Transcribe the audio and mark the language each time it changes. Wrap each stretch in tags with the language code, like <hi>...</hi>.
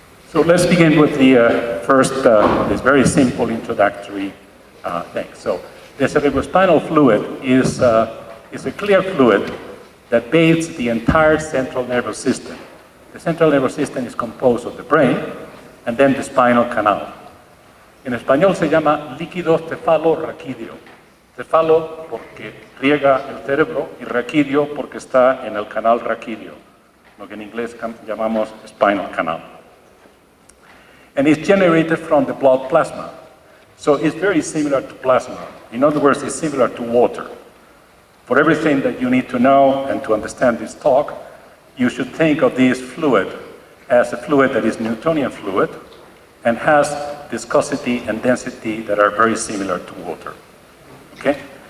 <en>So let's begin with the first, this very simple introductory thing. So the cerebrospinal fluid is a clear fluid that bathes the entire central nervous system. The central nervous system is composed of the brain and then the spinal canal.</en> <es>En español se llama líquido cefalo-raquídeo. Cefalo porque riega el cerebro y raquídeo porque está en el canal raquídeo, lo que en inglés llamamos spinal canal.</es> <en>And it's generated from the blood plasma. So it's very similar to plasma. In other words, it's similar to water. For everything that you need to know and to understand this talk, you should think of this fluid as a fluid that is Newtonian fluid and has viscosity and density that are very similar to water. Okay?</en>